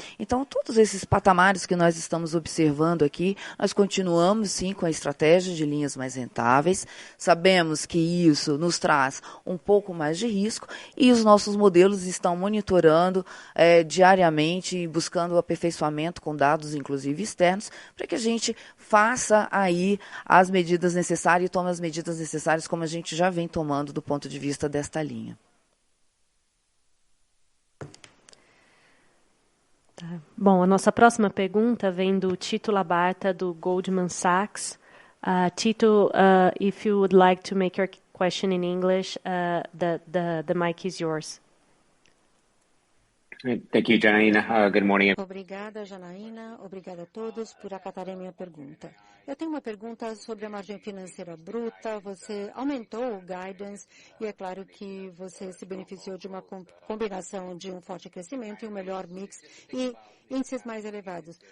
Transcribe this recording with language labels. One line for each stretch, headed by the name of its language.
Portuguese: Então, todos esses patamares que nós estamos observando aqui, nós continuamos sim com a estratégia de linhas mais rentáveis, sabemos que isso nos traz um pouco mais de risco, e os nossos modelos estão monitorando diariamente, buscando o aperfeiçoamento com dados, inclusive externos, para que a gente faça aí as medidas necessárias e tome as medidas necessárias como a gente já vem tomando do ponto de vista desta linha. Tá. Bom, a nossa próxima pergunta vem do Tito Labarta, do Goldman Sachs.
English: Tito, if you would like to make your question in English, the mic is yours. Thank you, Janaína. Good morning.
Portuguese: Obrigada, Janaína. Obrigada a todos por acatarem a minha pergunta. Eu tenho uma pergunta sobre a margem financeira bruta. Você aumentou o guidance e é claro que você se beneficiou de uma combinação de um forte crescimento e um melhor mix e índices mais elevados.